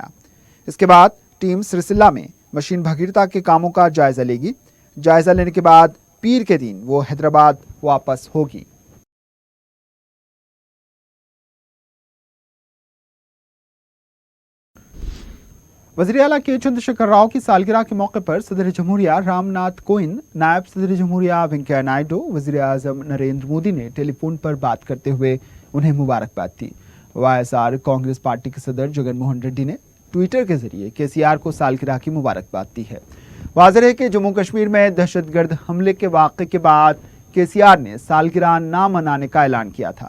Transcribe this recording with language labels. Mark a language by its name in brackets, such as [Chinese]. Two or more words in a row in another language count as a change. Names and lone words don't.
[Urdu] اس کے بعد ٹیم سرسلہ میں مشین بھگیرتا کے کاموں کا جائزہ لے گی۔ جائزہ لینے کے بعد پیر کے دن وہ حیدرآباد واپس ہوگی۔ وزیر اعلیٰ کے چندر شیکھر راؤ کی سالگرہ کے موقع پر صدر جمہوریہ رام ناتھ کووند، نائب صدر جمہوریہ وینکیا نائیڈو، وزیر اعظم نریندر مودی نے ٹیلی فون پر بات کرتے ہوئے انہیں مبارکباد دی۔ YSR کانگریس پارٹی کے صدر جگن موہن ریڈی نے ٹویٹر کے ذریعے KCR کو سالگرہ کی مبارکباد دی ہے۔ واضح ہے کہ جموں کشمیر میں دہشت گرد حملے کے واقعے کے بعد KCR نے سالگرہ نہ منانے کا اعلان کیا تھا۔